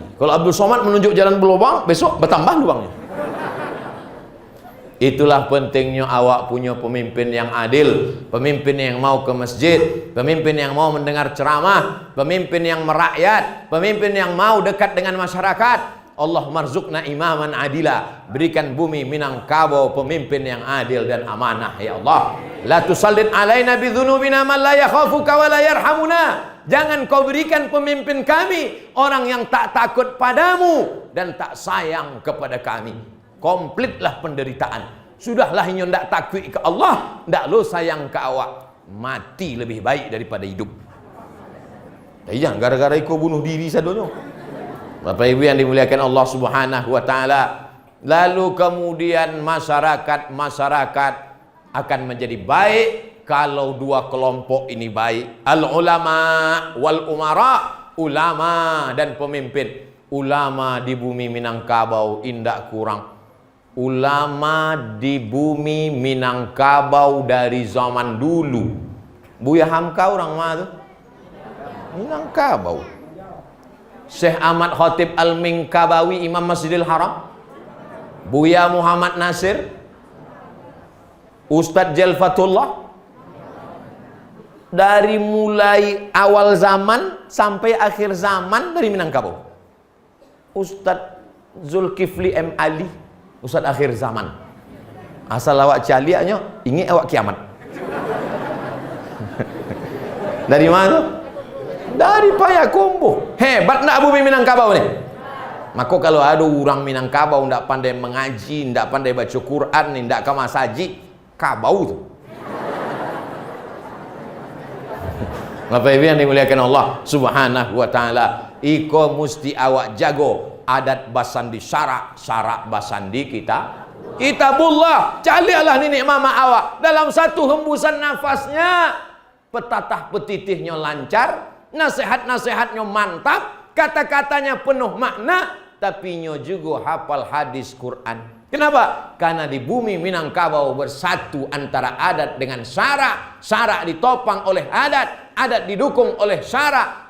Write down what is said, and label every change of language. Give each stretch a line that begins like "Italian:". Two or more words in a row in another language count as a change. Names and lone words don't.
Indonesian: Kalau Abdul Somad menunjuk jalan berlubang, besok bertambah lubangnya. Itulah pentingnya awak punya pemimpin yang adil, pemimpin yang mau ke masjid, pemimpin yang mau mendengar ceramah, pemimpin yang merakyat, pemimpin yang mau dekat dengan masyarakat.
Arabic: اللهم ارزقنا إماما عادلا,
Indonesian: berikan bumi Minangkabau pemimpin yang adil dan amanah ya Allah.
Arabic: لا تسلط علينا بذنوبنا من لا يخافك ولا يرحمنا.
Indonesian: Jangan kau berikan pemimpin kami orang yang tak takut padamu dan tak sayang kepada kami. Komplitlah penderitaan.
Minangkabau: Sudahlah inyo ndak takut ke Allah, ndak lo sayang ke awak.
Indonesian: Mati lebih baik daripada hidup. Jangan gara-gara ikut bunuh diri sadonyo. Bapak Ibu yang dimuliakan Allah
Arabic: سبحانه وتعالى.
Indonesian: Lalu kemudian masyarakat akan menjadi baik kalau dua kelompok ini baik.
Arabic: العلماء والأمراء,
Indonesian: ulama dan pemimpin.
Minangkabau: Ulama di bumi Minangkabau indak kurang.
Indonesian: Ulama di bumi Minangkabau dari zaman dulu.
Minangkabau: Buya Hamka orang mana tu? Minangkabau.
Indonesian: Syekh Ahmad Khatib Al-Minkabawi Imam Masjidil Haram. Buya Muhammad Nasir. Ustadz Jalfatullah. Dari mulai awal zaman sampai akhir zaman dari Minangkabau. Ustadz Zulkifli M. Ali. Ustadz akhir zaman.
Minangkabau: Asal awak caliaknya ingin awak kiamat.
Indonesian: Dari mana? Dari Payakumbuh.
Minangkabau: Hebat nak bumi Minangkabau ni.
Indonesian: Maka kalau ada orang Minangkabau ndak pandai mengaji, ndak pandai baca Quran, ndak ke masjid, kabau tu. Bapak Ibu yang dimuliakan Allah
Arabic: سبحانه وتعالى,
Minangkabau: iko musti awak jago adat basandi syarak basandi kitabullah. Calialah nenek mama awak dalam satu hembusan nafasnya, petatah petitihnya lancar, nasihat-nasihatnya mantap, kata-katanya penuh makna, tapi nyo juga hafal hadis Quran.
Indonesian: Kenapa? Karena di bumi Minangkabau bersatu antara adat dengan syarak, syarak ditopang oleh adat, adat didukung oleh syarak.